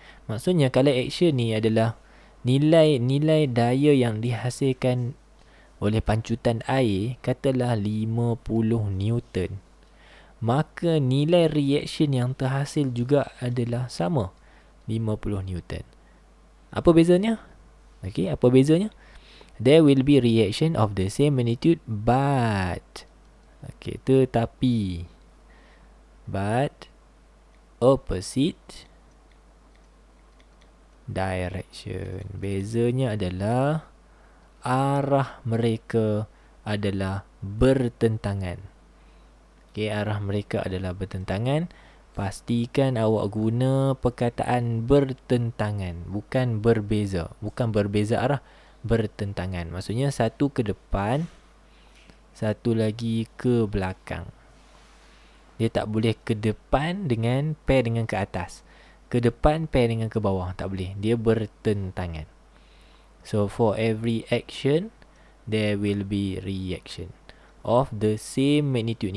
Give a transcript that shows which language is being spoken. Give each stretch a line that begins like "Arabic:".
Malay: Maksudnya kalau action ni adalah nilai daya yang dihasilkan oleh pancutan air, katalah 50 Newton, maka nilai reaction yang terhasil juga adalah sama, 50 Newton. Apa bezanya? Okey, apa bezanya?
English: There will be reaction of the same magnitude but tetapi but opposite direction.
Malay: Bezanya adalah arah mereka adalah bertentangan. Okey, arah mereka adalah bertentangan. Pastikan awak guna perkataan bertentangan, bukan berbeza. Bukan berbeza arah, bertentangan. Maksudnya satu ke depan, satu lagi ke belakang. Dia tak boleh ke depan dengan pair dengan ke atas, ke depan pair dengan ke bawah. Tak boleh. Dia bertentangan.
English: So for every action, there will be reaction of the same magnitude.